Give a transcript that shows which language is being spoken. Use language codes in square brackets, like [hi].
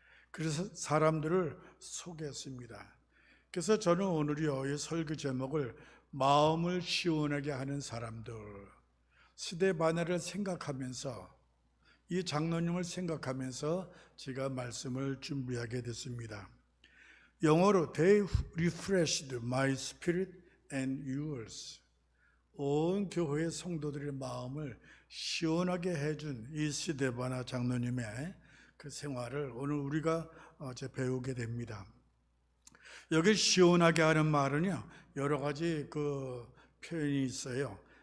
[ko] 그래서 사람들을 소개했습니다. 그래서 저는 오늘이요 이 설교 제목을 마음을 시원하게 하는 사람들, 스데바나를 생각하면서 이 장로님을 생각하면서 제가 말씀을 준비하게 됐습니다. 영어로 [en] They refreshed my spirit and yours. [ko] 온 교회의 성도들의 마음을 시원하게 해준 이 스데바나 장로님의 그 생활을 오늘 우리가 배우게 됩니다. 여기 시원하게 하는 말은요 여러 가지 그 표현이 있어요.